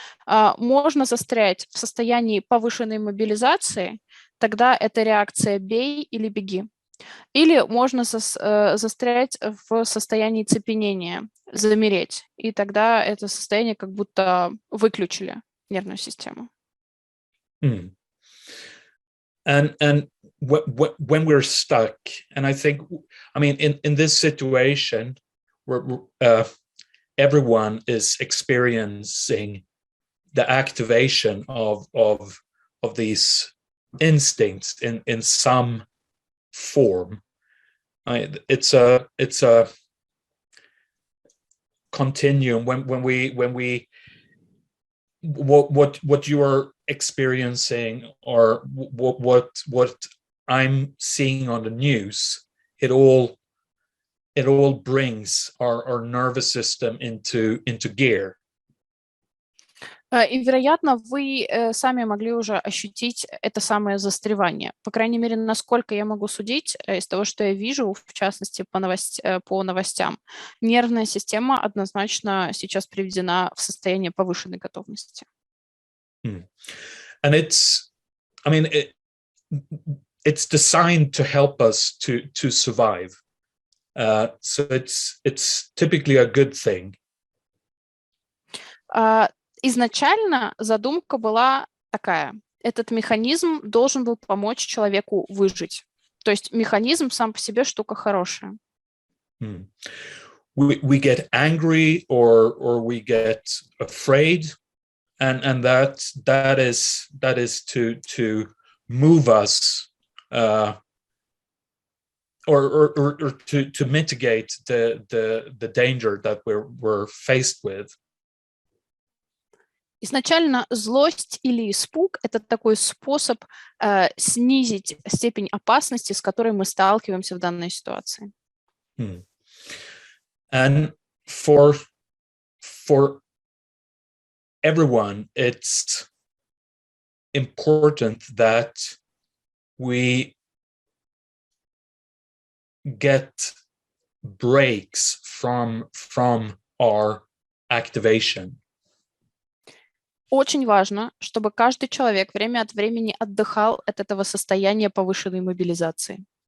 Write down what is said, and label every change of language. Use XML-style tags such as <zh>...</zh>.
<ru>Можно застрять в состоянии повышенной мобилизации, тогда это реакция «бей» или «беги». Или можно застрять в состоянии цепенения, замереть, и тогда это состояние как будто выключили нервную систему.</ru> <en>And when we're stuck, and I think, I mean, in this situation where everyone is experiencing the activation of these instincts in some form, it's a continuum. When we what you are experiencing or what I'm seeing on the news, it all brings our nervous system into gear.</en> <ru>И, вероятно, вы сами могли уже ощутить это самое застревание. По крайней мере, насколько я могу судить из того, что я вижу, в частности, по новостям, нервная система однозначно сейчас приведена в состояние повышенной готовности.</ru> <en>And it's designed to help us to survive. So it's typically a good thing.</en> <ru>Изначально задумка была такая. Этот механизм должен был помочь человеку выжить. То есть механизм сам по себе штука хорошая.</ru> <en>We get angry or we get afraid, and that is to move us or to mitigate the danger that we're faced with.</en> <ru>Изначально злость или испуг – это такой способ снизить степень опасности, с которой мы сталкиваемся в данной ситуации.</ru> <en>And for everyone, it's important that we get breaks from our activation.</en> <ru>Очень важно, чтобы каждый человек время от времени отдыхал от этого состояния повышенной мобилизации.</ru>